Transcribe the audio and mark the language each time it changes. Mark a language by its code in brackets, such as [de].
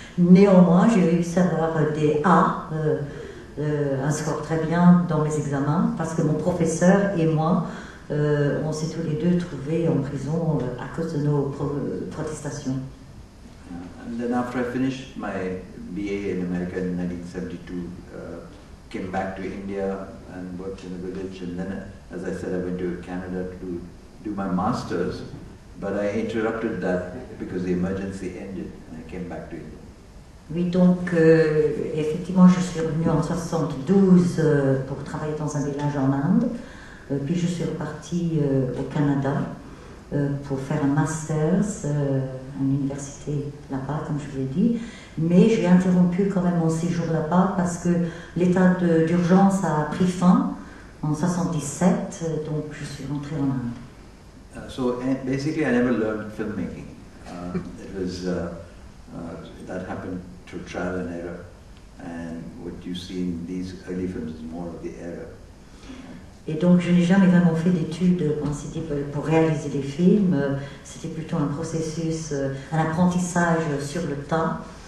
[fr] Néanmoins, j'ai réussi à avoir des A, un score très bien dans mes examens parce que mon professeur et moi, on s'est tous les deux trouvés en prison à cause de nos protestations. [en] And then after I finished my BA in America in 1972, came back to India and worked in a village, and then, as I said, I went to Canada to do my master's, but I interrupted that because the emergency ended and I came back to India. [fr] Oui, donc effectivement, je suis revenue en 72 pour travailler dans un village en Inde, puis je suis repartie au Canada pour faire un master's à l'université là-bas, comme je vous l'ai dit. Mais j'ai interrompu quand même mon séjour là-bas parce que l'état d'urgence a pris fin en 77, donc je suis rentrée en Inde. [en] So basically, I never learned filmmaking. It was that happened through trial and error, and what you see in these early films is more of the error. [fr] Et donc je n'ai jamais vraiment fait d'études pour réaliser des films. C'était plutôt un processus, un apprentissage sur le tas.